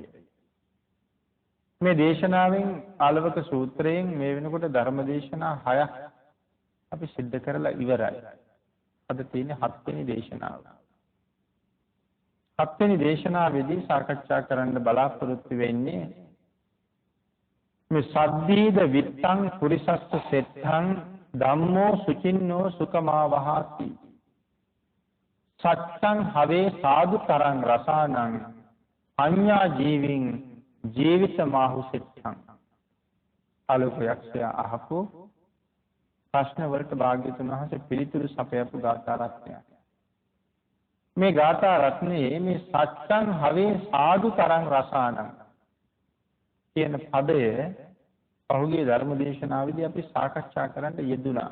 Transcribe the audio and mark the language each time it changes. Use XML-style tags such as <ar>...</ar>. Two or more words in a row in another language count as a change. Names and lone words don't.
<si>මේ දේශනාවෙන් ආලවක සූත්‍රයෙන් මේ වෙනකොට ධර්ම දේශනා 6ක් අපි සිද්ධ කරලා ඉවරයි. අද තියෙන්නේ 7 වෙනි දේශනාව. 7 වෙනි දේශනාවේදී සාකච්ඡා කරන්න බලාපොරොත්තු වෙන්නේ මේ</si> <pi>සද්දීද විත්තං පුරිසස්ස සෙට්ඨං ධම්මෝ සුචින්නෝ සුකමා වහාති සත්තං හවේ සාදු තරං රසානං අඤ්ඤා ජීවින් ජීවිත මාහු සෙට්ඨං.</pi> <si>ආලෝකයක්ෂය අහපු ප්‍රශ්න වලට භාග්‍යතුන් වහන්සේ පිළිතුරු සපයපු ගාථා රත්නයක්. මේ ගාථා රත්නයේ මේ</si> <pi>සත්තං හවේ සාදු තරං රසානං</pi> <si>කියන පදය පහුගිය ධර්ම දේශනාවේදී අපි සාකච්ඡා කරන්න යෙදුණා.</si>